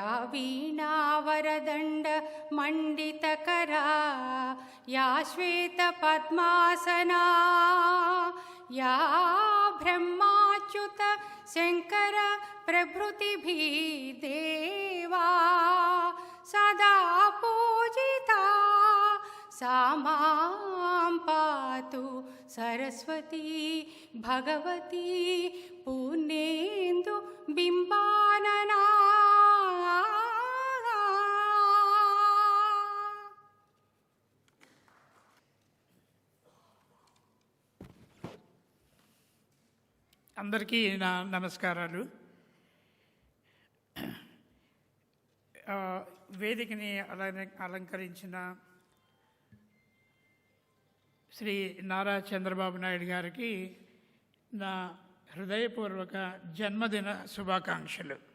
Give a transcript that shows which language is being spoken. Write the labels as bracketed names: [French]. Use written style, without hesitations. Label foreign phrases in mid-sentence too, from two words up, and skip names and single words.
[Sanskrit] वीणावरदण्ड मण्डितकरा या श्वेतपद्मासना या ब्रह्माच्युत शङ्कर प्रभृतिभिः देवा सदा पूजिता सा मां पातु सरस्वती भगवती पूर्णेन्दु बिम्बानना. [Telugu] అందరికీ నా నమస్కారాలు. వేదికని అలంకరించిన శ్రీ నారా చంద్రబాబు నాయుడు గారికి నా హృదయపూర్వక జన్మదిన శుభాకాంక్షలు.